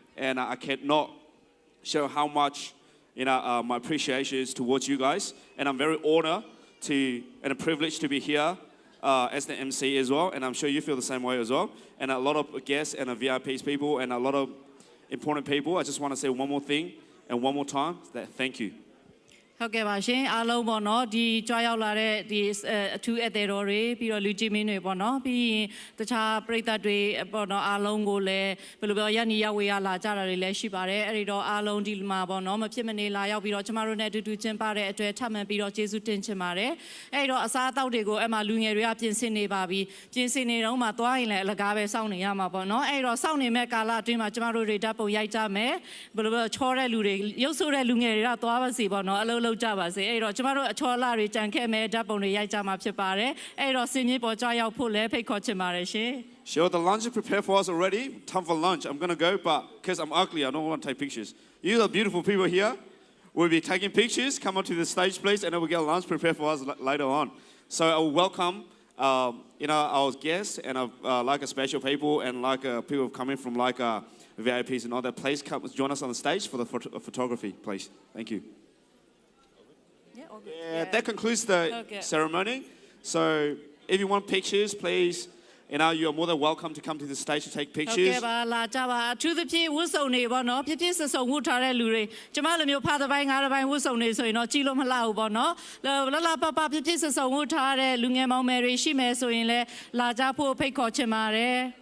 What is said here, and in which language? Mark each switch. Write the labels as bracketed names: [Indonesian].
[English] And I cannot show how much my appreciation is towards you guys. And I'm very honored and a privilege to be here as the MC as well, and I'm sure you feel the same way as well. And a lot of guests and VIPs people and a lot of important people. I just want to say one more thing and one more time that thank you. [Burmese] ဟုတ်ကဲ့ပါရှင်အားလုံးပေါ့နော်ဒီကြွားရောက်လာတဲ့ဒီအထူးအသေးတော်တွေပြီးတော့လူကြီးမင်းတွေပေါ့နော်ပြီးရင်တခြားပရိသတ်တွေပေါ့နော်အားလုံးကိုလည်းဘယ်လိုပြောရနီရောက်ဝေးရလာကြတာတွေလည်းရှိပါတယ်အဲ့ဒီတော့အားလုံးဒီမှာပေါ့နော်မဖြစ်မနေလာရောက်ပြီးတော့ကျမတို့နဲ့အတူတူကျင်းပတဲ့အတွက်ထပ်မံပြီးတော့ကျေးဇူးတင်ချင်ပါတယ် အဲ့ဒီတော့အစားအသောက်တွေကိုအဲ့မှာလူငယ်တွေကပြင်ဆင်နေပါပြီပြင်ဆင်နေတော့မှသွားရင်လည်းအလကားပဲစောင့်နေရမှာပေါ့နော်အဲ့ဒီတော့စောင့်နေမဲ့ကာလအတွင်းမှာကျမတို့တွေဓာတ်ပုံရိုက်ကြမယ်ဘယ်လိုပြောချောတဲ့လူတွေရုပ်ဆိုးတဲ့လူငယ်တွေကသွားပါစီပေါ့နော်အလုံးလုံးကြပါစေအဲ့တော့ကျမတို့အချောလာတွေကြံခဲ့မဲ့ဓာတ်ပုံတွေရိုက်ကြမှာဖြစ်ပါတယ်အဲ့တော့စင်မြင့်ပေါ်ကြွားရောက်ဖို့လည်းဖိတ်ခေါ်ချင်ပါတယ်ရှင် [English] Sure, the lunch is prepared for us already. Time for lunch. I'm going to go, but because I'm ugly, I don't want to take pictures. You are beautiful people here. We'll be taking pictures. Come onto the stage, please, and then we'll get lunch prepared for us later on. So I will welcome our guests and like a special people and like people coming from like VIPs and all that. Please come join us on the stage for the photography, please. Thank you. Yeah, that concludes the ceremony. So if you want pictures, please, you're more than welcome to come to the stage to take pictures. [Burmese] Okay, ပါလာကြပါအထူးသဖြင့်ဝတ်စုံတွေပေါ့နော်ပြည့်ပြည့်စုံစုံဝတ်ထားတဲ့လူတွေကျမလိုမျိုးဖားတစ်ပိုင်းငါးတစ်ပိုင်းဝတ်စုံတွေဆိုရင်တော့ကြည့်လို့မလှဘူးပေါ့နော်လာပပပြည့်ပြည့်စုံစုံဝတ်ထားတဲ့လူငယ်မောင်မယ်တွေရှိမယ်ဆိုရင်လည်းလာကြဖို့ဖိတ်ခေါ်ချင်ပါတယ်